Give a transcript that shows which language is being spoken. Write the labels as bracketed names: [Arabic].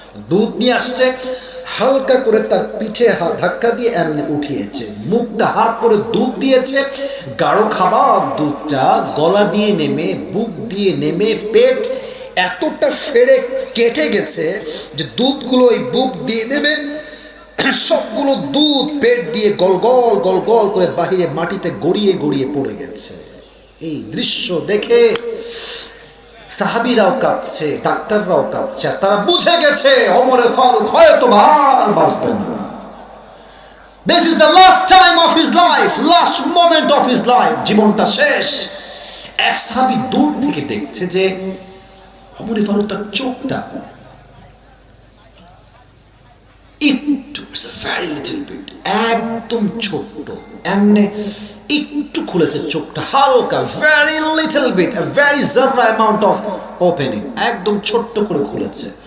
[Bangla] দুধ নিয়ে আসছে, হালকা করে তার পিঠে ধাক্কা দিয়ে এমনি উঠিয়েছে, মুখটা হাত করে দুধ দিয়েছে, গাঢ় খাবার দুধটা গলা দিয়ে নেমে, বুক দিয়ে নেমে, পেট এতটা ফেরে কেটে গেছে যে দুধগুলো ওই বুক দিয়ে নেমে সবগুলো দুধ পেট দিয়ে গলগল গলগল করে বাহিরে মাটিতে গড়িয়ে গড়িয়ে পড়ে গেছে। এই দৃশ্য দেখে সাহাবীরাও কাঁদছে, ডাক্তাররাও কাঁদছে, তারা বুঝে গেছে ওমরে ফারুক হয়তো আর বাঁচবে না। [English] This is the last time of his life, last moment of his life, [Bangla] জীবনটা শেষ। এক সাহাবী দূর থেকে দেখছে যে ওমরে ফারুক তার চোখটা একটু, [English] very little bit, [Bangla] একদম ছোট্ট, এমনি একটু খুলেছে চোখটা, হালকা, [English] very little bit, a very zarra amount of opening, [Bangla] একদম ছোট্ট করে খুলেছে।